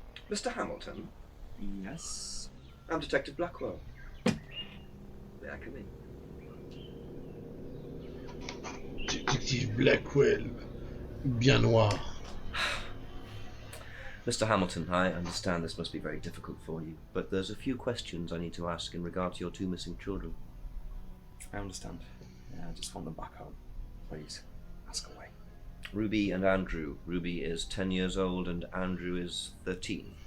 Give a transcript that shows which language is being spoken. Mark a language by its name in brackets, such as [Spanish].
[English] Mr. Hamilton? Yes? I'm Detective Blackwell. May I come in? [French] Détective Blackwell. Bien noir. [English] Mr. Hamilton, I understand this must be very difficult for you, but there's a few questions I need to ask in regard to your two missing children. I understand. Yeah, I just want them back home. Please, ask away. Ruby and Andrew. Ruby is 10 years old and Andrew is 13.